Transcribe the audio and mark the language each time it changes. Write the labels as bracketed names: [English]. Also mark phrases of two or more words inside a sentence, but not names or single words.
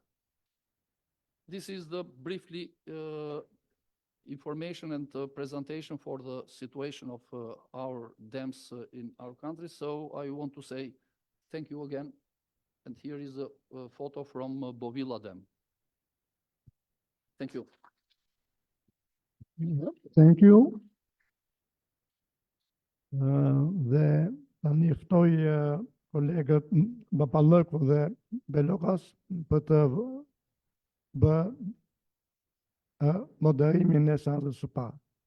[English] This is the briefly information and presentation for the situation of our dams in our country. So I want to say thank you again. And here is a photo from Bovila Dam. Thank you. Thank you. [Albanian] Dhe tani ftoj kolegët Bapallëku dhe Belokas për të bë moderimin e seancës së parë.